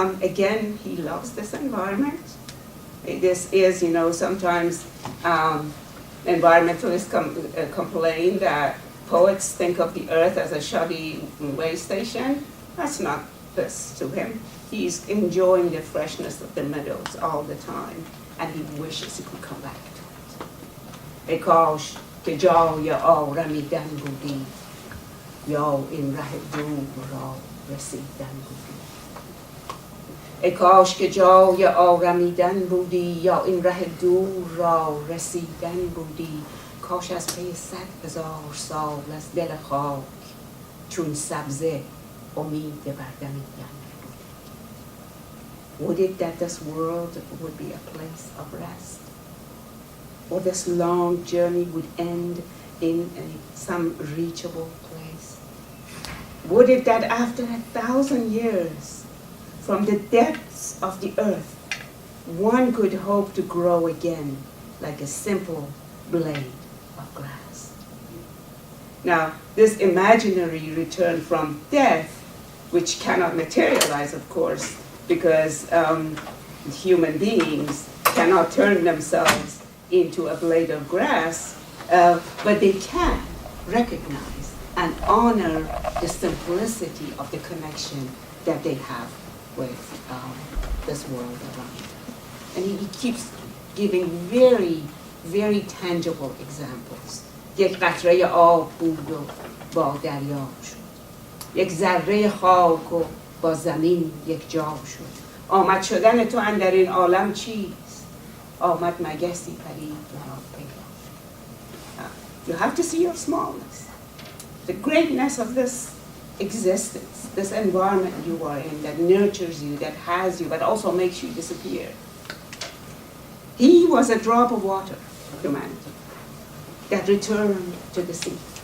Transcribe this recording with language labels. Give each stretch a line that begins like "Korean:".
English: Again, he loves this environment. This is, sometimes environmentalists complain that poets think of the earth as a shoddy way station. That's not this to him. He's enjoying the freshness of the meadows all the time, and he wishes he could come back to it.
Persian: ای کاش که جای آرمیدن بودی یا این ره دور را رسیدن بودی. ای کاش که جای آرمیدن بودی یا این ره دور را رسیدن بودی. کاش از پی 100,000 سال از دل خاک چون سبزه امید بردمیدن.
English: Would it that this world would be a place of rest, or this long journey would end in some reachable place? Would it that after 1,000 years from the depths of the earth one could hope to grow again like a simple blade of grass? Now, this imaginary return from death, which cannot materialize, of course, because human beings cannot turn themselves into a blade of grass, but they can recognize and honor the simplicity of the connection that they have with this world around them. And he keeps giving very, very tangible examples.
Persian: یک قطره آب بود و با دریا شد. یک ذره خاک و با زمین یک جا شد. آمد شدن تو اندر این عالم چیست؟ آمد مگسی پرید و را پیدا.
English: You have to see your smallness. The greatness of this existence, this environment you are in that nurtures you, that has you, but also makes you disappear. He was a drop of water, humanity, that returned to the sea.